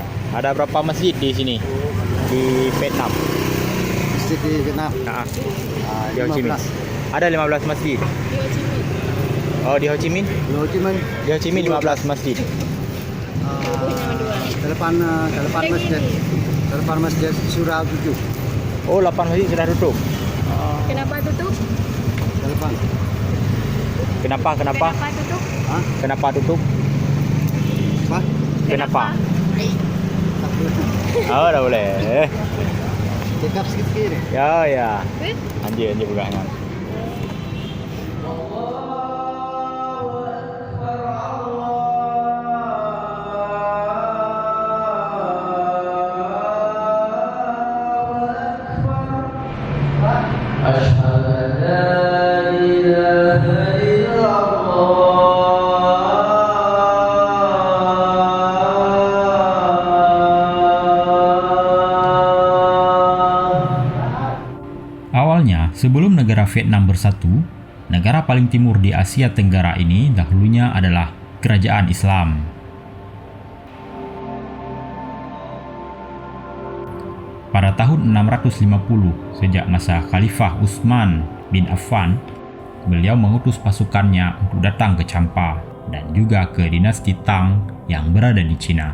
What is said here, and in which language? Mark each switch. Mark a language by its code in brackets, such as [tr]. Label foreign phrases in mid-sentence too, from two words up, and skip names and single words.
[id] Ada berapa masjid di sini? Di Vietnam. Masjid di Vietnam. Nah, di Ho Chi Minh. 15. Ada 15 masjid. Oh, di Ho Chi Minh? Di Ho Chi Minh. Di Ho Chi Minh 15 masjid. Depan masjid. Depan masjid Surau 7. Oh, 8 masjid sudah tutup. Kenapa tutup? Depan. Kenapa? Kenapa tutup? Hah? Kenapa tutup? Apa? Kenapa? [ms] Tak boleh. Oh, dah boleh. Cekap sikit-sikit. Ya, ya. Eh? [id] Anjir pegangnya. [ar] أشهد أن لا إله إلا الله. [id] Awalnya, sebelum negara Vietnam bersatu, negara paling timur di Asia Tenggara ini dahulunya adalah kerajaan Islam. Pada tahun 650, sejak masa Khalifah Utsman bin Affan, beliau mengutus pasukannya untuk datang ke Champa dan juga ke dinasti Tang yang berada di Cina.